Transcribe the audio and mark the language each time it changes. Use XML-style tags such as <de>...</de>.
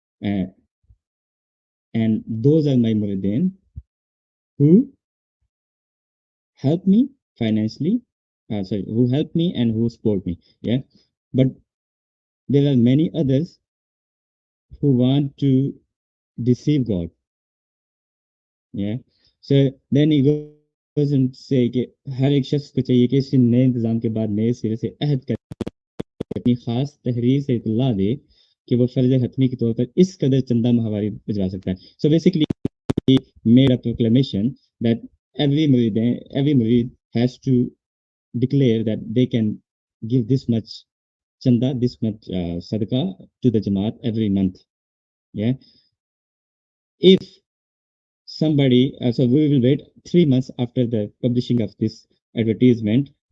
<en>Uh, and those are my Muridan who help me financially, sorry, who help me and who support me. Yeah. But there are many others who want to deceive God. Yeah. So then he goes and say</en> <hi>कि हर एक शख्स को चाहिए कि इस नए इंतजाम के बाद नए सिरे से अहद कर अपनी खास तहरीर से इतला दे कि वो फर्ज हतमी के तौर पर इस कदर चंदा माहवारी भिजवा सकता है.</hi> <en>So basically made a proclamation that every murid has to declare that they can give this much chanda, this much sadaqah to the Jamaat every month. Yeah. If somebody, so we will wait 3 months after the publishing of this advertisement.</en>